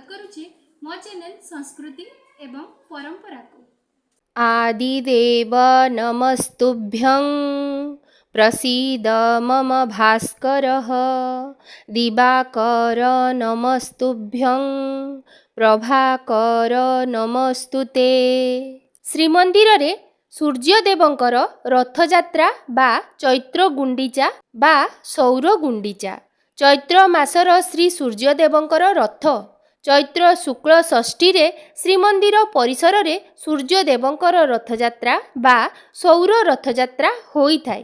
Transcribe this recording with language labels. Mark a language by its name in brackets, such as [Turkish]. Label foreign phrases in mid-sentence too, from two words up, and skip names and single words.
[Odia] କରୁଛି ମୋ ଚ୍ୟାନେଲ ସଂସ୍କୃତି ଏବଂ ପରମ୍ପରାକୁ। [Sanskrit] आदिदेव नमस्तुभ्यं प्रसीद मम भास्करः दिवाकर नमस्तुभ्यं प्रभाकर नमस्तुते। [Odia] ଶ୍ରୀମନ୍ଦିରରେ ସୂର୍ଯ୍ୟଦେବଙ୍କର ରଥଯାତ୍ରା ବା ଚୈତ୍ର ଗୁଣ୍ଡିଚା ବା ସୌର ଗୁଣ୍ଡିଚା। ଚୈତ୍ର ମାସର ଶ୍ରୀ ସୂର୍ଯ୍ୟଦେବଙ୍କର ରଥ ଚୈତ୍ର ଶୁକ୍ଳ ଷଷ୍ଠୀରେ ଶ୍ରୀମନ୍ଦିର ପରିସରରେ ସୂର୍ଯ୍ୟଦେବଙ୍କର ରଥଯାତ୍ରା ବା ସୌର ରଥଯାତ୍ରା ହୋଇଥାଏ।